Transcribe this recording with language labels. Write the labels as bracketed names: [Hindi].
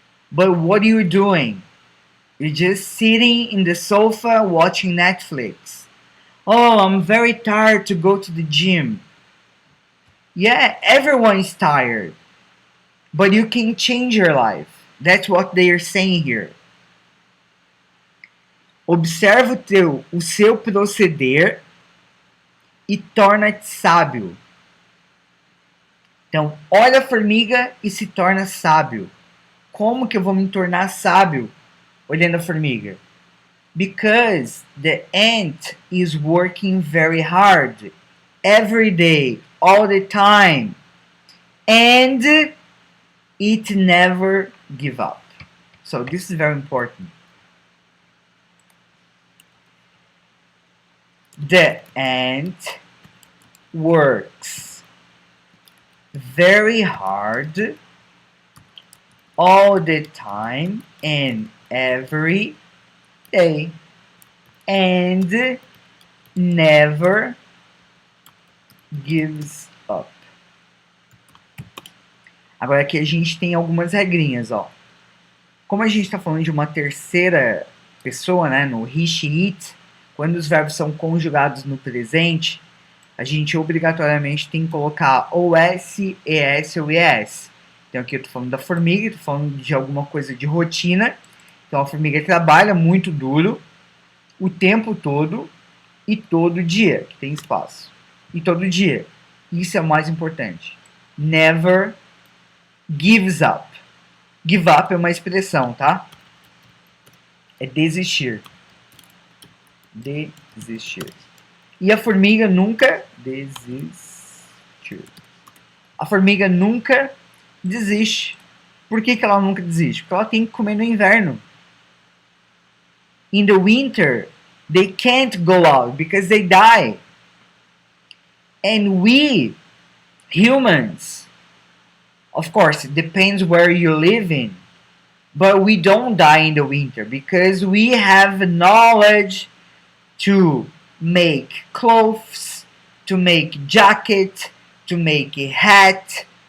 [English] But what are you doing? You're just sitting in the sofa watching Netflix. Oh, I'm very tired to go to the gym. Yeah, everyone is tired. But you can change your life. That's what they are saying here. [Portuguese] Observa o seu proceder e torna-te sábio. Então, olha a formiga e se torna sábio. Como que eu vou me tornar sábio olhando a formiga? [English] Because the ant is working very hard every day, all the time, and it never give up. So this is very important. The ant works very hard all the time and every day and never gives up. [Portuguese] Agora aqui a gente tem algumas regrinhas, ó. Como a gente está falando de uma terceira pessoa, né, no he, she, it, quando os verbos são conjugados no presente, a gente obrigatoriamente tem que colocar ou S, ES ou ES. Então aqui eu estou falando da formiga, estou falando de alguma coisa de rotina. Então a formiga trabalha muito duro, o tempo todo e todo dia, que tem espaço. E todo dia. Isso é o mais importante. [English] Never gives up. [Portuguese] Give up é uma expressão, tá? É desistir. Desistir. E a formiga nunca desistir. A formiga nunca desiste. Por que ela nunca desiste? Porque ela tem que comer no inverno. [English] In the winter, they can't go out because they die. And we, humans, of course, it depends where you live in, but we don't die in the winter because we have knowledge to make clothes, to make jacket, to make a hat.